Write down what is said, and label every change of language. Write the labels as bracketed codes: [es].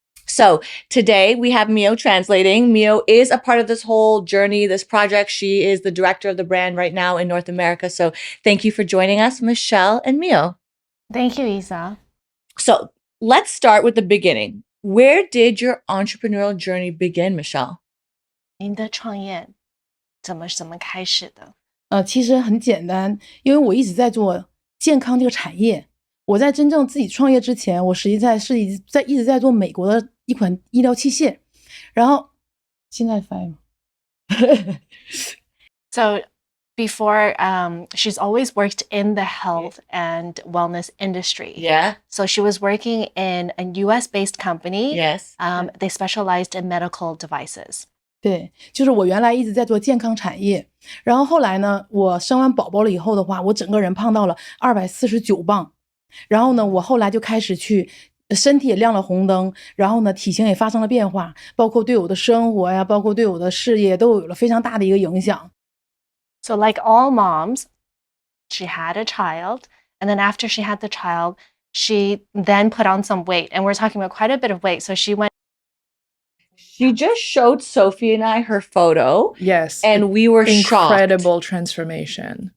[en] So today we have Mio translating. Mio is a part of this whole journey, this project. She is the director of the brand right now in North America. So thank you for joining us, Michele and Mio. Thank you, Isa. So let's start with the beginning. Where did your entrepreneurial journey begin, Michele? [zh] 您的创业怎么开始的？其实很简单，因为我一直在做健康这个产业。我在真正自己创业之前，我实际在是一直在做美国的一款医疗器械，然后现在翻译吗 [en] ？So before, she's always worked in the health and wellness industry. Yeah. So she was working in a US-based company. Yes. They specialized in medical devices. [zh] 对，就是我原来一直在做健康产业，然后后来呢，我生完宝宝了以后的话，我整个人胖到了249磅，然后呢，我后来就开始去身体也亮了红灯，然后呢，体型也发生了变化，包括对我的生活呀，包括对我的事业都有了非常大的一个影响。 [en] So like all moms, she had a child, and then after she had the child, she then put on some weight, and we're talking about quite a bit of weight. So she went. She just showed Sophie and I her photo. Yes. And we were shocked. Incredible transformation.